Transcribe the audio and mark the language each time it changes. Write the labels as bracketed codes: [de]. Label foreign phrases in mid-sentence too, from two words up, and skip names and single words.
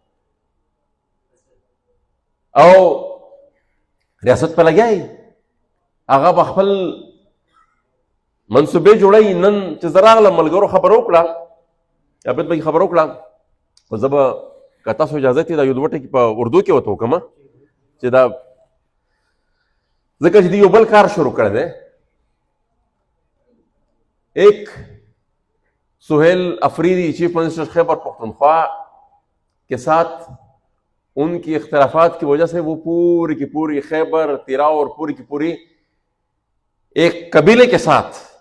[ps] او ریاست په لګیا یي، هغه به خپل منصوبې جوړوي. نن چې زه راغلم ملګرو خبره وکړه، عابد بھائی خبره وکړه، خو زه به که تاسو اجازه دي دا یو دوه ټکي په اردو کې ورته وکړم چې دا ځکه چې دوی یو بل کار شروع کړی دی. [ur] ایک سہیل افریدی چیف منسٹر خیبر پختونخوا کے ساتھ ان کی اختلافات کی وجہ سے وہ پوری کی پوری خیبر تیراؤ اور پوری کی پوری ایک قبیلے کے ساتھ